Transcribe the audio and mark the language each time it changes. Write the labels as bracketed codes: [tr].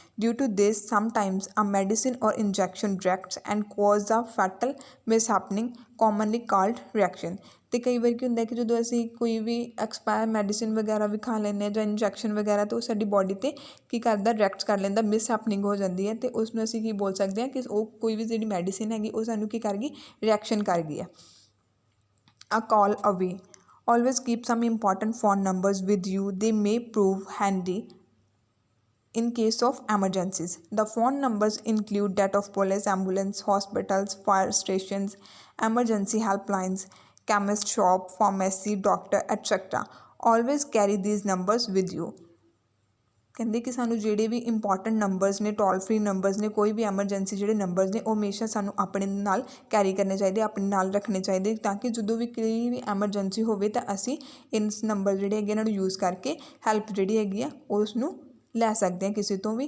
[en] Due to this sometimes a medicine or injection directs and cause the fatal mishappening commonly called reaction. [pa] ਅਤੇ ਕਈ ਵਾਰ ਕੀ ਹੁੰਦਾ ਕਿ ਜਦੋਂ ਅਸੀਂ ਕੋਈ ਵੀ ਐਕਸਪਾਇਰ ਮੈਡੀਸਿਨ ਵਗੈਰਾ ਵੀ ਖਾ ਲੈਂਦੇ ਹਾਂ ਜਾਂ ਇੰਜੈਕਸ਼ਨ ਵਗੈਰਾ ਤਾਂ ਉਹ ਸਾਡੀ ਬੋਡੀ 'ਤੇ ਕੀ ਕਰਦਾ ਰਿਐਕਟ ਕਰ ਲੈਂਦਾ, ਮਿਸਹੈਪਨਿੰਗ ਹੋ ਜਾਂਦੀ ਹੈ ਅਤੇ ਉਸ ਨੂੰ ਅਸੀਂ ਕੀ ਬੋਲ ਸਕਦੇ ਹਾਂ ਕਿ ਉਹ ਕੋਈ ਵੀ ਜਿਹੜੀ ਮੈਡੀਸਿਨ ਹੈਗੀ ਉਹ ਸਾਨੂੰ ਕੀ ਕਰ ਗਈ, ਰਿਐਕਸ਼ਨ ਕਰ ਗਈ ਹੈ। [en] A call away. Always keep some important phone numbers with you. They may prove handy in case of emergencies. The phone numbers include that of police, ambulance, hospitals, fire stations, emergency helplines, chemist shop, pharmacy, doctor, etc. Always carry these numbers with you. [pa] ਕਹਿੰਦੇ ਕਿ ਸਾਨੂੰ ਜਿਹੜੇ ਵੀ important numbers ਨੇ, toll free numbers ਨੇ, ਕੋਈ ਵੀ emergency ਜਿਹੜੇ numbers ਨੇ ਉਹ ਹਮੇਸ਼ਾ ਸਾਨੂੰ ਆਪਣੇ ਨਾਲ ਕੈਰੀ ਕਰਨੇ ਚਾਹੀਦੇ, ਆਪਣੇ ਨਾਲ ਰੱਖਣੇ ਚਾਹੀਦੇ, ਤਾਂ ਕਿ ਜਦੋਂ ਵੀ ਕੋਈ ਵੀ ਐਮਰਜੈਂਸੀ ਹੋਵੇ ਤਾਂ ਅਸੀਂ ਇਸ ਨੰਬਰ ਜਿਹੜੇ ਹੈਗੇ ਇਹਨਾਂ ਨੂੰ ਯੂਜ਼ ਕਰਕੇ ਹੈਲਪ ਜਿਹੜੀ ਹੈਗੀ ਆ ਉਸ ਨੂੰ ਲੈ ਸਕਦੇ ਹਾਂ ਕਿਸੇ ਤੋਂ ਵੀ।